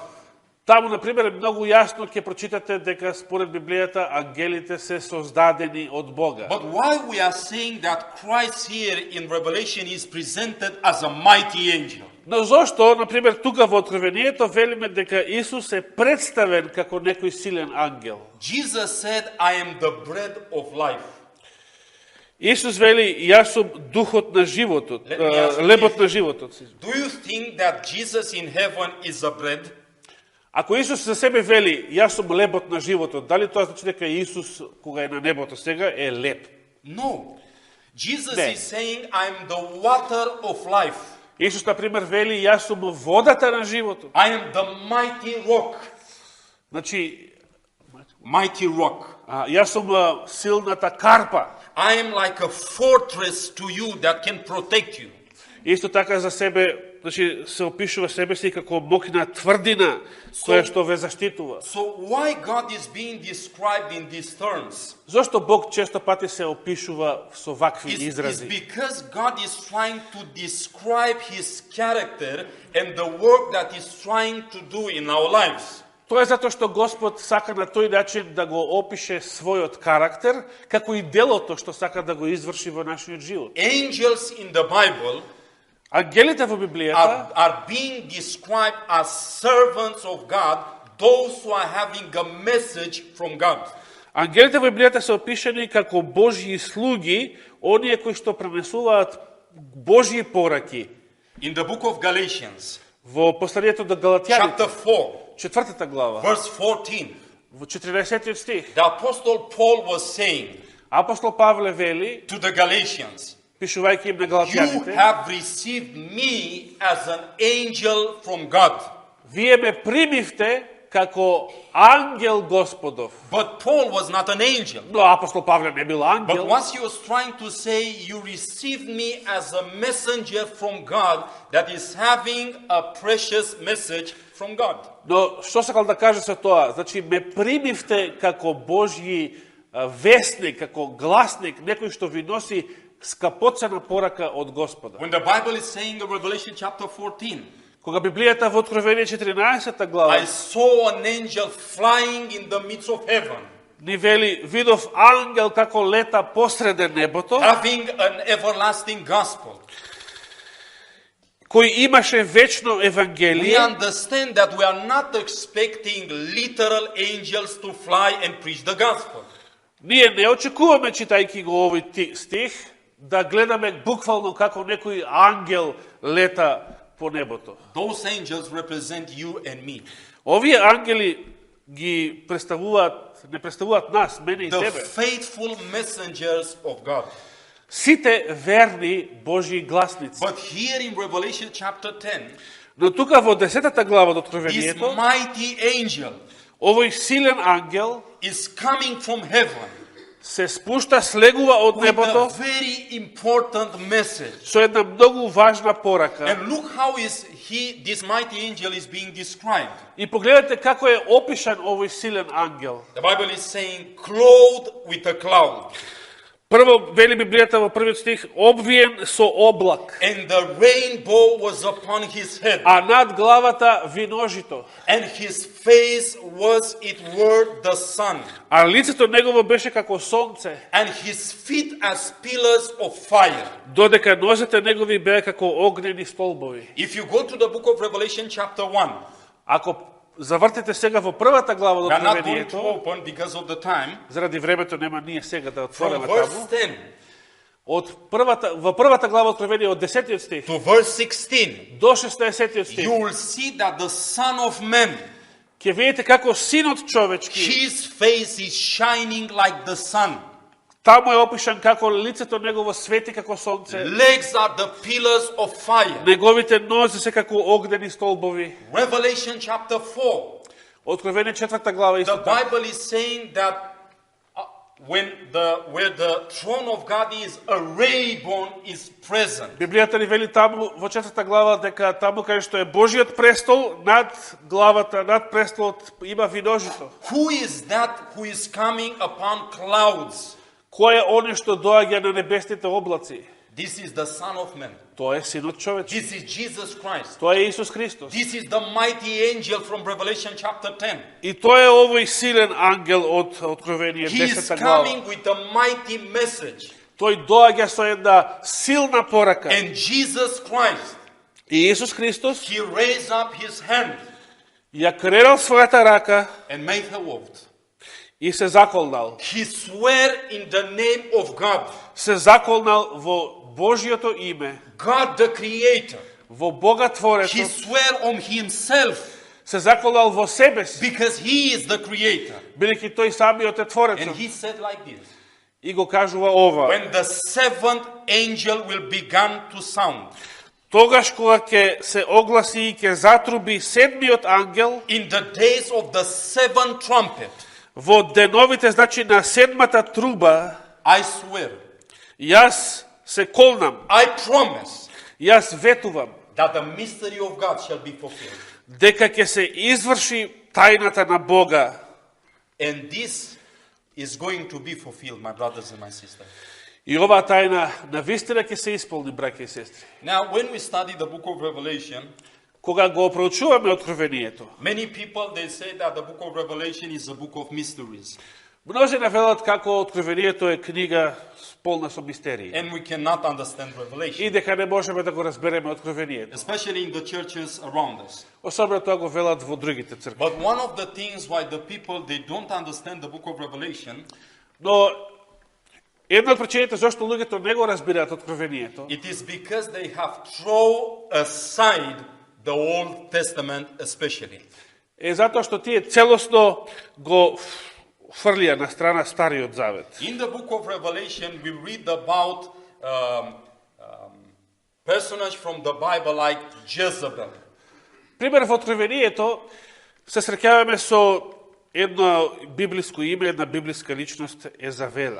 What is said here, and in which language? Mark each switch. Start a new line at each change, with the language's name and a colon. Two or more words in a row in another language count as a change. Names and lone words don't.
Macedonian: таму, например, многу јасно ќе прочитате дека според Библијата ангелите се создадени од Бога.
English: But why we are saying that Christ here in Revelation is presented as a mighty angel?
Macedonian: Но зошто, например, тука во Откровението велиме дека Исус е представен како некој силен ангел?
English: Jesus said, I am the bread of life.
Macedonian: Исус вели, јас сум духот на животот,
English: Let me ask you
Macedonian: лебот
English: this.
Macedonian: на животот.
English: Do you think that Jesus in heaven is a bread?
Macedonian: Ако Исус за себе вели, јас сум лебот на животот, дали тоа значи дека Исус, кога е на небото сега, е леб?
English: No. Jesus
Macedonian: Не.
English: is saying, I am the water of life.
Macedonian: Исус, например, вели, јас сум водата на животот.
English: I am the mighty rock.
Macedonian: Значи,
English: Mighty rock.
Macedonian: јас сум силната карпа.
English: I am like a fortress to you that can protect you.
Macedonian: Исто така за себе, значи, се опишува себе си како моќна тврдина, која што ве заштитува.
English: So why God is being described in these terms?
Macedonian: Зошто Бог често пати се опишува со вакви
English: It's
Macedonian: изрази?
English: because God is trying to describe His character and the work that He's trying to do in our lives.
Macedonian: Тоа е затоа што Господ сака на тој начин да го опише својот карактер, како и делото што сака да го изврши во нашиот живот.
English: Angels in the Bible
Macedonian: Ангелите во Библијата
English: are being described as servants of God, those who are having a message from God.
Macedonian: Ангелите во Библијата се опишани како Божји слуги, оние кои што пренесуваат Божји пораки.
English: In the book of Galatians,
Macedonian: Во посланието до Галатјаните,
English: chapter 4,
Macedonian: четвртата глава,
English: verse 14,
Macedonian: во 14 стих,
English: the Apostle Paul was saying
Macedonian: апостол Павле вели,
English: to the Galatians,
Macedonian: пишувајќи им на
English: you
Macedonian: Галатјаните,
English: have received me as an angel from God.
Macedonian: вие ме примивте како ангел Господов.
English: But Paul was not an angel.
Macedonian: Но апостол Павле не бил
English: But
Macedonian: ангел,
English: what he was trying to say, you received me as a messenger from God that is having a precious message from God.
Macedonian: но што сакал да каже со тоа? Значи, ме примивте како Божји вестник, како гласник, некој што ви носи скапоцена порака од Господа.
English: When the Bible is saying in Revelation chapter 14,
Macedonian: Кога Библијата во Откровение 14 глава
English: I saw an angel flying in the midst of heaven,
Macedonian: ни вели, видов ангел како лета посреде небото,
English: having an everlasting gospel.
Macedonian: кој имаше вечно
English: we
Macedonian: евангелие,
English: understand that we are not expecting literal angels to fly and preach the gospel.
Macedonian: ние не очекуваме, читајќи го овој стих, да гледаме буквално како некој ангел лета по небото.
English: Those angels represent you and me.
Macedonian: Овие ангели ги представуваат, не представуваат нас, мене и
English: The
Macedonian: тебе.
English: faithful messengers of God.
Macedonian: Сите верни Божји гласници.
English: But here in Revelation chapter 10,
Macedonian: Но тука во 10-та глава од
English: this
Macedonian: Откровението,
English: mighty angel
Macedonian: овој силен ангел
English: is coming from heaven
Macedonian: се спушта, слегува од
English: with
Macedonian: небото
English: a very important message.
Macedonian: со една многу важна порака.
English: And look how this mighty angel is being described.
Macedonian: И погледнете како е опишан овој силен ангел.
English: The Bible is saying, clothed with a cloud,
Macedonian: Прво, вели Библијата во првиот стих, обвиен со облак,
English: and the rainbow was upon his head,
Macedonian: а над главата виножито,
English: and his face was it were the sun,
Macedonian: а лицето негово беше како сонце,
English: and his feet as pillars of fire.
Macedonian: додека нозете негови беа како огнени столбови.
English: If you go to the book of Revelation chapter 1,
Macedonian: Ако завртите сега во првата глава од
English: we are not going to
Macedonian: Откровението,
English: open because of the time,
Macedonian: заради времето нема ние сега да
English: from
Macedonian: отвориме
English: verse
Macedonian: таму, 10 во првата глава Откровение од 10-тиот стих
English: to verse 16,
Macedonian: до 16-тиот стих,
English: you will see that the Son of Man,
Macedonian: ќе видите како синот човечки,
English: his face is shining like the sun.
Macedonian: таму е опишан како лицето негово свети како сонце,
English: Legs are the pillars of fire.
Macedonian: неговите нозе се како огнени столбови.
English: Revelation chapter 4,
Macedonian: Откровение 4 глава
English: the
Macedonian: исто така.
English: Bible is saying that where the throne of God is, a rainbow is present.
Macedonian: Библијата ни вели таму во 4 глава дека таму каде што е Божиот престол, над главата, над престолот има виножито.
English: Who is that who is coming upon clouds?
Macedonian: Кој е оној што доаѓа на небесните облаци?
English: This is the Son of Man.
Macedonian: Тоа е синот човечки.
English: This is Jesus Christ.
Macedonian: Тоа е Исус Христос.
English: This is the mighty angel from Revelation chapter 10.
Macedonian: И тоа е овој силен ангел од Откровение
English: He is
Macedonian: 10 глава.
English: coming with a mighty message.
Macedonian: Тој доаѓа со една силна порака.
English: And Jesus Christ,
Macedonian: И Исус Христос
English: he raised up his hand
Macedonian: ја кренал својата рака
English: and made a oath.
Macedonian: и се заколнал.
English: He swore in the name of God,
Macedonian: Се заколнал во Божјото име,
English: God the Creator.
Macedonian: во Бога
English: He
Macedonian: Творецот,
English: swore on himself
Macedonian: се заколнал во себе си,
English: because he is the Creator.
Macedonian: бидејќи тој самиот е
English: And
Macedonian: Творецот.
English: he said like this,
Macedonian: И го кажува ова:
English: when the seventh angel will begin to sound,
Macedonian: тогаш кога ќе се огласи и ќе затруби седмиот ангел,
English: in the days of the seventh trumpet,
Macedonian: во деновите, значи на седмата труба,
English: I swear,
Macedonian: јас се колнам,
English: I promise
Macedonian: јас ветувам,
English: that the mystery of God shall be fulfilled.
Macedonian: дека ќе се изврши тајната на Бога.
English: And this is going to be fulfilled, my brothers and my sisters.
Macedonian: И оваа тајна навистина ќе се исполни, браќа и сестри.
English: Now, when we study the book of Revelation,
Macedonian: Кога го проучуваме Откровението,
English: many people, they say that the book of Revelation is a book of mysteries.
Macedonian: мнозина велат како Откровението е книга полна со мистерии
English: And we cannot understand Revelation,
Macedonian: и дека не можеме да го разбереме Откровението.
English: especially in the churches around us.
Macedonian: Особено тоа го велат во другите цркви.
English: But one of the things why the people, they don't understand the book of Revelation,
Macedonian: Но една од причините зашто луѓето не го разбираат Откровението
English: it is because they have thrown aside the Old Testament especially.
Macedonian: е затоа што тие целосно го фрлија на страна Стариот Завет.
English: In the book of Revelation, we read about personage from the Bible like Jezebel.
Macedonian: Пример во Откровението се среќаваме со едно библиско име, една библиска личност Езавела.